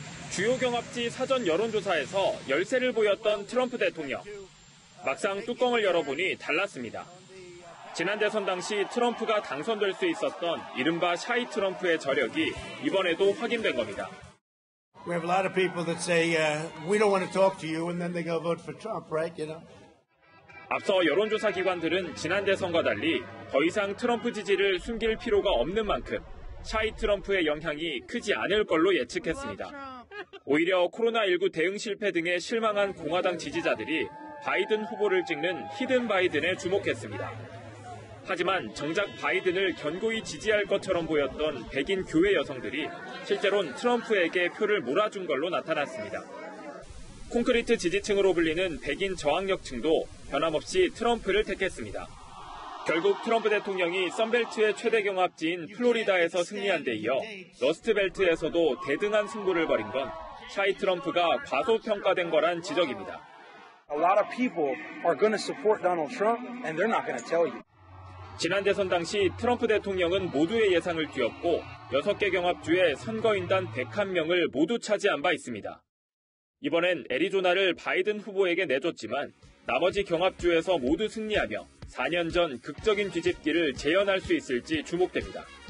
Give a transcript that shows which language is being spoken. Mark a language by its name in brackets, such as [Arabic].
[Korean] 주요 경합지 사전 여론조사에서 열세를 보였던 트럼프 대통령. 막상 뚜껑을 열어보니 달랐습니다. 지난 대선 당시 트럼프가 당선될 수 있었던 이른바 샤이 트럼프의 저력이 이번에도 확인된 겁니다. [English] We have a lot of people that say, we don't want to talk to you, and then they go vote for Trump, right? You know? [Korean] 앞서 여론조사 기관들은 지난 대선과 달리 더 이상 트럼프 지지를 숨길 필요가 없는 만큼 샤이 트럼프의 영향이 크지 않을 걸로 예측했습니다. 오히려 코로나19 대응 실패 등에 실망한 공화당 지지자들이 바이든 후보를 찍는 히든 바이든에 주목했습니다. 하지만 정작 바이든을 견고히 지지할 것처럼 보였던 백인 교회 여성들이 실제로는 트럼프에게 표를 몰아준 걸로 나타났습니다. 콘크리트 지지층으로 불리는 백인 저항력층도 변함없이 트럼프를 택했습니다. 결국 트럼프 대통령이 선벨트의 최대 경합지인 플로리다에서 승리한 데 이어 러스트벨트에서도 대등한 승부를 벌인 건 샤이 트럼프가 과소평가된 거란 지적입니다. [English] A lot of people are going to support Donald Trump and they're not going to tell you. [Korean] 지난 대선 당시 트럼프 대통령은 모두의 예상을 뒤엎고 6개 경합주의 선거인단 101명을 모두 차지한 바 있습니다. 이번엔 애리조나를 바이든 후보에게 내줬지만 나머지 경합주에서 모두 승리하며 4년 전 극적인 뒤집기를 재현할 수 있을지 주목됩니다.